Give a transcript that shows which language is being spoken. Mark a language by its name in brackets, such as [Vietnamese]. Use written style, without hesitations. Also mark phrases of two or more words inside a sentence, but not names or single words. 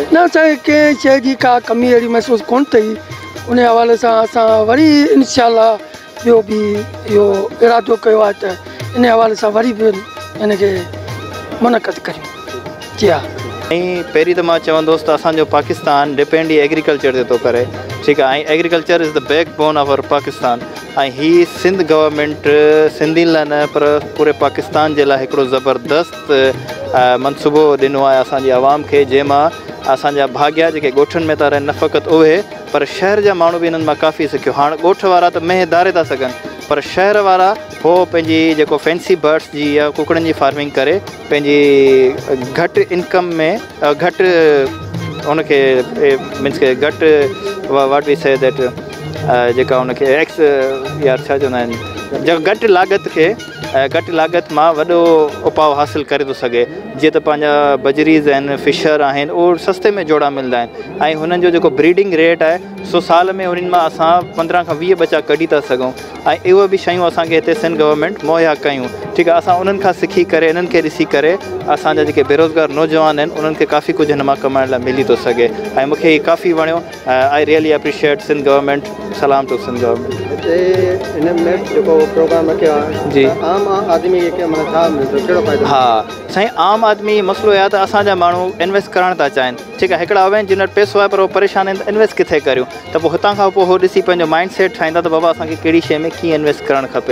[Sindhi] न, असांखे कंहिं शइ जी का कमी अहिड़ी महसूसु कोन अथई। उन हवाले सां असां वरी इंशाअल्लाह ॿियो बि इहो इरादो कयो आहे त इन हवाले सां वरी बि हिनखे मुनक़द करियूं। जी हा। ऐं पहिरीं त मां चवंदुसि त असांजो पाकिस्तान डिपेंड ई एग्रीकल्चर ते थो करे, ठीकु आहे। [English] ऐं agriculture is the backbone of our Pakistan. [Sindhi] ऐं हीअ सिंध गवर्नमेंट सिंधियुनि लाइ न पर पूरे पाकिस्तान जे लाइ हिकिड़ो ज़बरदस्त मनसूबो ॾिनो आहे असांजी आवाम खे, जंहिंमां असांजा भाग्या जेके ॻोठनि में था रहनि, न फ़क़ति उहे पर शहर जा माण्हू बि हिननि मां काफ़ी सिखियो। हाणे ॻोठ वारा त मेंहिं धारे था सघनि, पर शहर वारा हो पंहिंजी जेको [English] fancy birds [Sindhi] जी या कुकड़नि जी फार्मिंग करे पंहिंजी घटि इनकम में घटि उनखे मीन्स के घटि [English] what we say that [Sindhi] जेका उनखे एक्स या छा चवंदा आहिनि, जेको घटि लागत मां वॾो उपाउ हासिलु करे थो सघे। जीअं त पंहिंजा बजरीज़ आहिनि, फिशर आहिनि, उहो सस्ते में जोड़ा मिलंदा आहिनि। ऐं हुननि जो जेको ब्रीडिंग रेट आहे सो साल में उन्हनि मां असां 15 खां 20 बचा कढी था सघूं। ऐं इहो बि शयूं असांखे हिते सिंध गवर्नमेंट मुहैया कयूं, ठीकु आहे। असां उन्हनि खां सिखी करे, इन्हनि खे ॾिसी करे असांजा जेके बेरोज़गार नौजवान आहिनि उन्हनि खे काफ़ी कुझु हिन मां कमाइण लाइ मिली थो सघे। ऐं मूंखे हीउ काफ़ी वणियो। [English] I really appreciate Sindh government. Salam to Sindh government. [Sindhi] हिन में जेको प्रोग्राम रखियो आहे जी, आम आदमी खे माना छा मिलंदो, कहिड़ो फ़ाइदो? हा साईं, आम आदमी मसइलो इहा त असांजा माण्हू इन्वेस्ट करणु था चाहिनि, ठीकु आहे। हिकिड़ा आहिनि जिन वटि पैसो आहे पर उहो परेशान आहिनि, त इन्वेस्ट किथे करियूं? त पोइ हितां खां पोइ उहो ॾिसी पंहिंजो [English] mind set [Sindhi] ठाहींदा त बाबा असांखे कहिड़ी शइ में कीअं इन्वेस्ट करणु खपे।